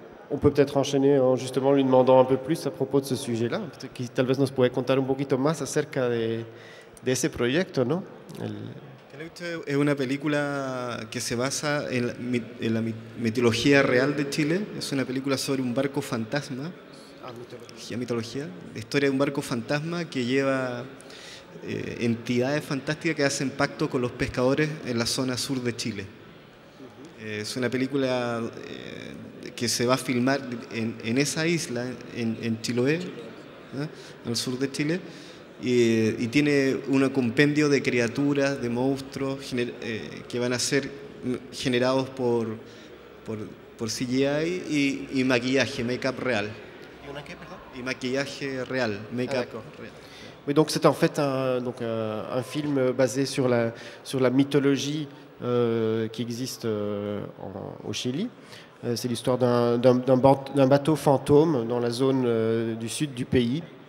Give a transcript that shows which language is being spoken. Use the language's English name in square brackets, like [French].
[French] On peut peut-être enchaîner en justement lui demandant un peu plus à propos de ce sujet-là. [Spanish] Tal vez nos puede contar un poquito más acerca de ese proyecto, ¿no? Caleuche es una película que se basa en la mitología real de Chile. Es una película sobre un barco fantasma. Mitología. La historia de un barco fantasma que lleva entidades fantásticas que hacen pacto con los pescadores en la zona sur de Chile. Es una película que se va a filmar en esa isla, en Chiloé, al sur de Chile, y tiene un compendio de criaturas, de monstruos que van a ser generados por CGI y maquillaje, make-up real. ¿Y una qué, perdón? Y maquillaje real, make-up real. [French] Oui, donc c'est en fait un film basé sur la mythologie qui existe au Chili. C'est l'histoire d'un bateau fantôme dans la zone du sud du pays.